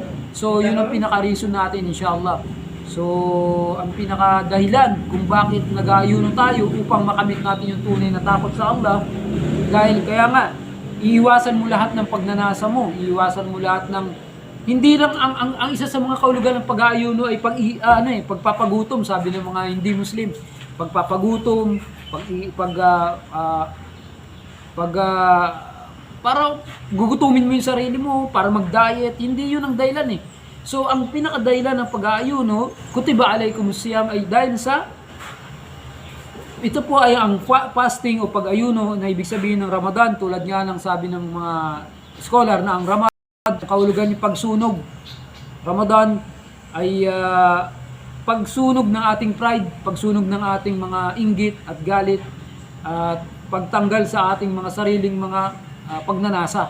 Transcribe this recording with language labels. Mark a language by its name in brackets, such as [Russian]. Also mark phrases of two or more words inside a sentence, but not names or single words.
[Filipino] So yun ang pinaka-reason natin inshallah. So ang pinaka-dahilan kung bakit nag-aayuno tayo upang makamit natin yung tunay na takot sa Allah, dahil kaya nga iiwasan mo lahat ng pagnanasa mo, iiwasan mo lahat ng hindi lang ang isa sa mga kaulugan ng pag-aayuno ay pagpapagutom, sabi ng mga hindi Muslim. Pagpapagutom, para gugutumin mo yung sarili mo, para mag-diet, hindi yun ang dahilan eh. So ang pinakadahilan ng pag-aayuno, [Arabic] كتب عليكم الصيام, [Filipino] ay dahil sa ito po ay ang fasting o pag-ayuno na ibig sabihin ng Ramadan, tulad nga ng sabi ng mga scholar na ang Ramadan kaulugan yung pagsunog. Ramadan ay pagsunog ng ating pride, pagsunog ng ating mga inggit at galit, at pagtanggal sa ating mga sariling mga pagnanasa.